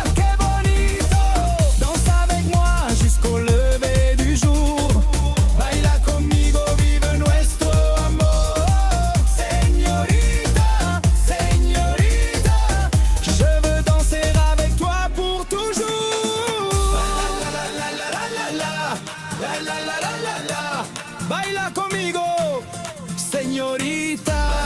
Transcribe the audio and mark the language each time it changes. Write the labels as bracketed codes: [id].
[fr] Que bonito, danse avec moi jusqu'au lever du jour. [es] Baila conmigo, vive nuestro amor. [fr] Señorita, señorita, je veux danser avec toi pour toujours. La la la la la la, la la la la la la. [es] Baila conmigo, señorita.